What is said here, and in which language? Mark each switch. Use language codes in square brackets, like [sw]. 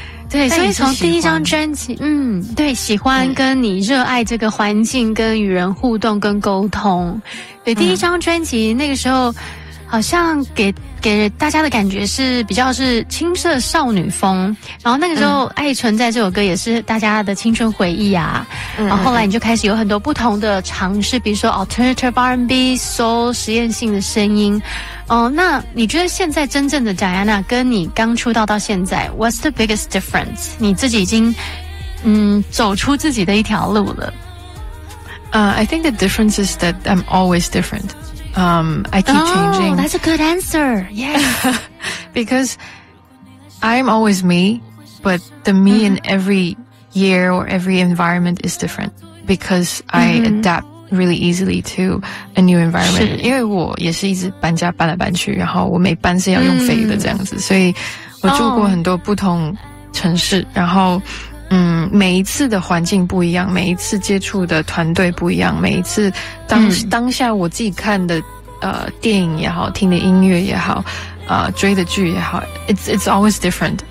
[zh] 对，所以从第一张专辑，对，喜欢跟你热爱这个环境跟与人互动跟沟通，对，第一张专辑那个时候好像给大家的感觉是比较是青涩少女风，然后那个时候爱存在这首歌也是大家的青春回忆啊，然后后来你就开始有很多不同的尝试，比如说 alternative R&B soul 实验性的声音，那你觉得现在真正的 Diana 跟你刚出道到现在 [en] what's the biggest difference， [zh] 你自己已经走出自己的一条路了。 [en] I think the difference is that I'm always differentI keep changing. Oh, that's a good answer. Yeah. Because I'm always me, but the me in every year or every environment is different because I adapt really easily to a new environment. [zh] 因为我也是一直搬家搬来搬去，然后我每搬是要用飞的这样子，所以我住过很多不同城市，然后每一次的环境不一样，每一次接触的团队不一样，每一次当下我自己看的电影也好，听的音乐也好，追的剧也好， [en] it's always different。